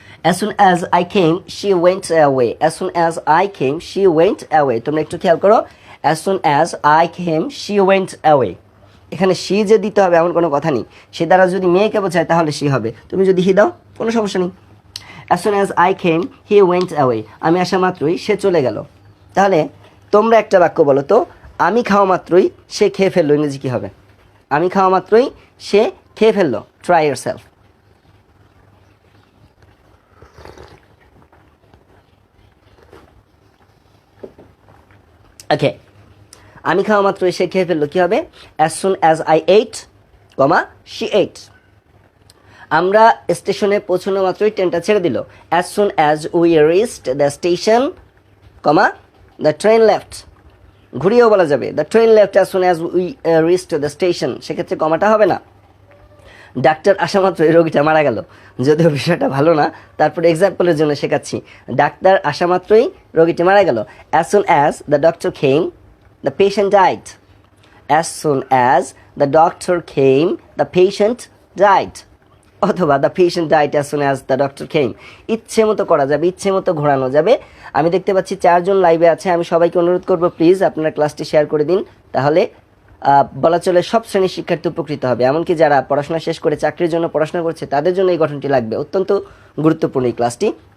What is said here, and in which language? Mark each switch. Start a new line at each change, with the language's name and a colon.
English: As soon as I came, she went away. As soon as I came, she went away.
Bangla: তোমরা একটু খেয়াল করো,
English: as soon as I came, she went away।
Bangla: এখানে C যে দিতে হবে এমন কোনো কথা নেই, সে দ্বারা যদি মেয়েকে বোঝায় তাহলে সি হবে, তুমি যদি হি দাও কোনো সমস্যা নেই।
English: as soon as I came he went away,
Bangla: আমি আসা মাত্রই সে চলে গেল। তাহলে তোমরা একটা বাক্য বলো তো, আমি খাওয়া মাত্রই সে খেয়ে ফেললো, ইংরেজি কী হবে? আমি খাওয়া মাত্রই সে খেয়ে ফেললো।
English: Try yourself.
Bangla: ওকে, আমি খাওয়া মাত্র সে খেয়ে ফেললো, কী হবে?
English: As soon as I ate, comma she ate.
Bangla: আমরা স্টেশনে পৌঁছানো মাত্রই ট্রেনটা ছেড়ে দিল,
English: As soon as we reached the station, comma the train left.
Bangla: ঘুরিয়েও বলা যাবে
English: the train left as soon as we reached the station,
Bangla: সেক্ষেত্রে কমাটা হবে না। ডাক্তার আসা মাত্রই রোগীটা মারা গেল, যদিও বিষয়টা ভালো না, তারপরে এক্সাম্পলের জন্য শেখাচ্ছি। ডাক্তার আসা মাত্রই রোগীটি মারা গেল,
English: As soon as the doctor came the patient died. As soon as the doctor came, the patient died. অথবা the patient died as soon as the doctor came.
Bangla: ইচ্ছে মতো করা যাবে, ইচ্ছে মতো ঘোরানো যাবে। আমি দেখতে পাচ্ছি 4 জন লাইভে আছে, আমি সবাইকে অনুরোধ করব প্লিজ আপনারা ক্লাসটি শেয়ার করে দিন, তাহলে বলা চলে সব শ্রেণীর শিক্ষার্থী উপকৃত হবে। এমনকি যারা পড়াশোনা শেষ করে চাকরির জন্য পড়াশোনা করছে তাদের জন্য এই গঠনটি লাগবে, অত্যন্ত গুরুত্বপূর্ণ এই ক্লাসটি।